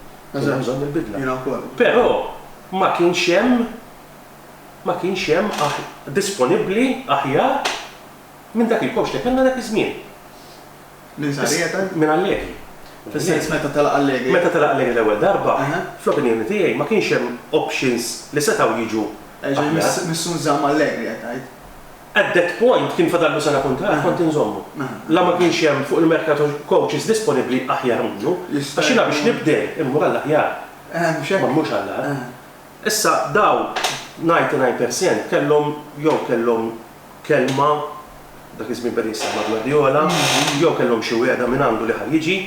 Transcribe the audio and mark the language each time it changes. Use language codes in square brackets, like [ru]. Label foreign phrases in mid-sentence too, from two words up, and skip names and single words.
[mt] Però ma kienx hemm disponibbli aħjar minn dak il-coach li kellna dak iż-żmien. Minn Allegri. Fis-sens meta telaq Allegri. Meta telaq Allegri l-ewwel darba, fl-opinjoni tiegħi ma kienx hemm options li setgħu jiġu. Missu nżamm Allegri qed tgħid. [en] At that point [mt] kien fadallu sena kontrat kont inżommu. La ma kienx hemm fuq il-merkato coaches disponibbli aħjar minnu, għax jiena biex nibdel immur għall-aħjar. Ma mhux għall. Issa daw 99% kellhom kelma dak iż-żmien beda jisma' Guardiola, jew kellhom xi wieħda minn għandu li ħar jiġi.